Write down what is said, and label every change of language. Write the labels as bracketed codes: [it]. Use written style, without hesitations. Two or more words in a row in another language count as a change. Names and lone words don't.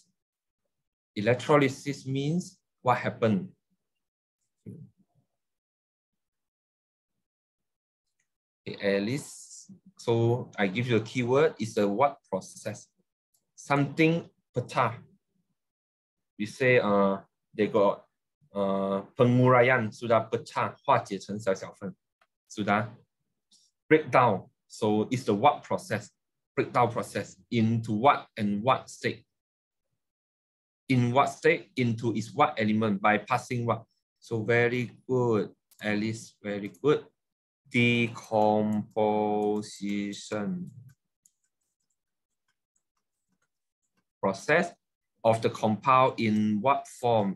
[en] Electrolysis means what happened. At least, so I give you a keyword, it's a what process? Something pecah. We say they got [ms] penguraian sudah pecah, [zh] 化解成小小分, [ms] sudah breakdown. [en] So it's the what process, breakdown process into what and what state. In what state? Into is what element by passing what? So very good, Alice, very good. Decomposition process of the compound in what form?